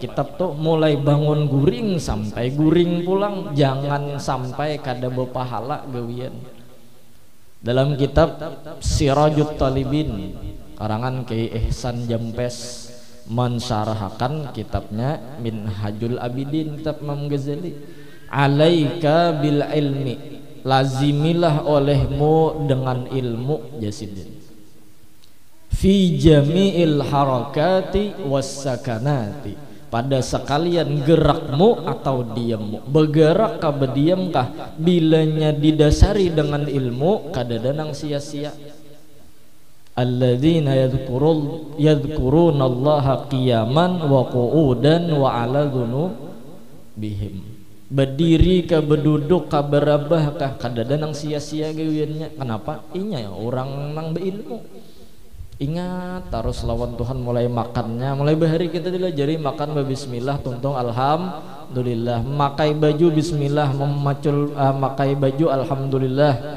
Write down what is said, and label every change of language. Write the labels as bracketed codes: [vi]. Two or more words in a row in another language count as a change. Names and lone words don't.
[bjn] Kitab tuh mulai bangun guring sampai guring pulang, jangan sampai kada berpahala gawian. Dalam kitab Sirajut Talibin karangan Kiai Ihsan Jampes mensyarahkan kitabnya Minhajul Abidin, kitab Imam Ghazali. [ar] عليك بالعلم, [bjn] lazimilah olehmu dengan ilmu [ar] جاهدا في جميع الحركات والسكنات, [bjn] pada sekalian gerakmu atau diammu. Bergerak kah berdiam kah, bilanya didasari dengan ilmu kada danang sia-sia. [ar] الذين يذكرون الله قياما وقعودا وعلى جنوبهم, [bjn] berdiri kah berduduk kah berabah kah kada danang sia-sia gawiannya. Kenapa? Inya orang nang beilmu. Ingat terus lawan Tuhan, mulai makannya, mulai bahari kita dilajari makan bismillah, tuntung alhamdulillah, makai baju bismillah, memacul makai baju alhamdulillah.